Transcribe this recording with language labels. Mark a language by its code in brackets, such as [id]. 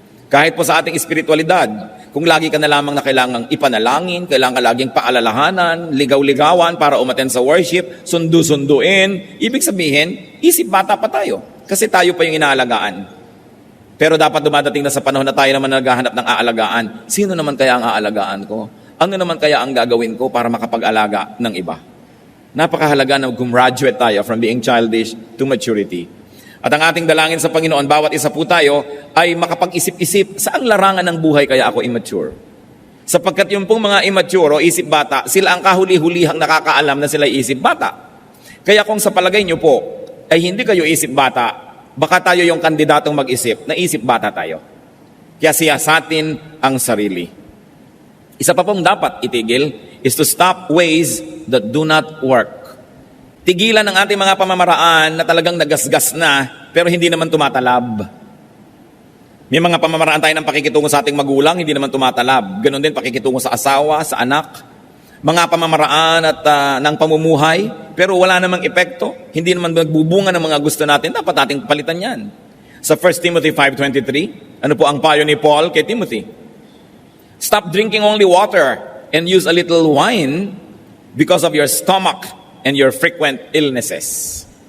[tl] Kahit po sa ating espiritualidad, kung lagi ka na lamang na kailangang ipanalangin, kailangan ka laging paalalahanan, ligaw-ligawan para umattend sa worship, sundu-sunduin, ibig sabihin, isip bata pa tayo kasi tayo pa yung inaalagaan. Pero dapat dumadating na sa panahon na tayo naman naghahanap ng aalagaan. Sino naman kaya ang aalagaan ko? Ano naman kaya ang gagawin ko para makapag-alaga ng iba? Napakahalaga na gumraduate tayo [en] from being childish to maturity. [tl] At ang ating dalangin sa Panginoon, bawat isa po tayo ay makapag-isip-isip, saan larangan ng buhay kaya ako immature? Sapagkat yung pong mga immature o isip bata, sila ang kahuli-hulihang nakakaalam na sila isip bata. Kaya kung sa palagay nyo po ay hindi kayo isip bata, baka tayo yung kandidatong mag-isip na isip bata tayo. Kaya siyasatin ang sarili. Isa pa pong dapat itigil is [en] to stop ways that do not work. [tl] Tigilan ang ating mga pamamaraan na talagang nagasgas na pero hindi naman tumatalab. May mga pamamaraan tayo ng pakikitungo sa ating magulang, hindi naman tumatalab. Ganon din pakikitungo sa asawa, sa anak. Mga pamamaraan at ng pamumuhay pero wala namang epekto. Hindi naman nagbubunga ng mga gusto natin. Dapat nating palitan yan. Sa 1 Timothy 5:23, ano po ang payo ni Paul kay Timothy? [en] Stop drinking only water and use a little wine because of your stomach and your frequent illnesses.